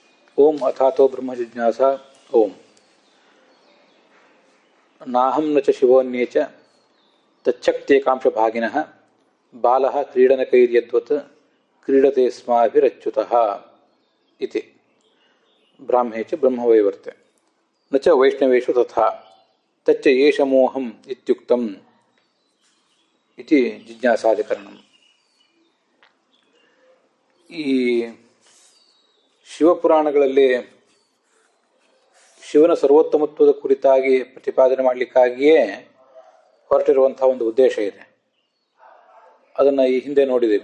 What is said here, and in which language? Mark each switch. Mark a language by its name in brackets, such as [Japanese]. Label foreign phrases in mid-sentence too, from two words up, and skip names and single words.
[Sanskrit] ओम अथातो ब्रह्म जिज्ञासा। ओम नाहं न च शिवोऽन्ये च तच्छक्त्येकांश भागिनः बालः क्रीडनकैर्यद्वत् क्रीडते स्माभिरच्युतः इति ब्राह्मे च ब्रह्मवैवर्ते न च वैष्णवेषु तथा तच्च एष मोहम् इत्युक्तम् इति ಜಿಜ್ಞಾಸಾಧಿಕರಣಂ. [Kannada] ಈ ಶಿವಪುರಾಣಗಳಲ್ಲಿ ಶಿವನ ಸರ್ವೋತ್ತಮತ್ವದ ಕುರಿತಾಗಿ ಪ್ರತಿಪಾದನೆ ಮಾಡಲಿಕ್ಕಾಗಿಯೇ ಹೊರಟಿರುವಂತಹ ಒಂದು ಉದ್ದೇಶ ಇದೆ. ಅದನ್ನು ಈ ಹಿಂದೆ ನೋಡಿದ್ದೇವೆ.